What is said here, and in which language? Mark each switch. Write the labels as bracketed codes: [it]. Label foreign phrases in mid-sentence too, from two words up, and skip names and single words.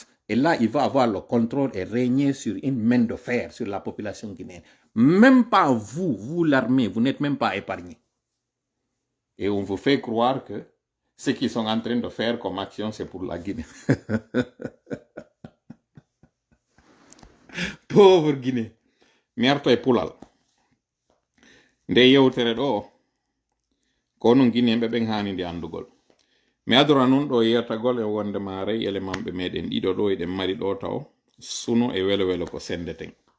[fr] Et là, il va avoir le contrôle et régner sur une main de fer sur la population guinéenne. Même pas vous l'armée, vous n'êtes même pas épargnés. Et on vous fait croire que ce qu'ils sont en train de faire comme action, c'est pour la Guinée. Pauvre Guinée. [ff] Merto e pulal. Nde yewtere ɗo kono Guinéɓe ɓen hanide andugol. Mi adora nun ɗo yiyatagol e wonde maray élément ɓe meɗen ɗiɗo ɗo eɗen mari ɗo taw suno e welo welo ko sendeten.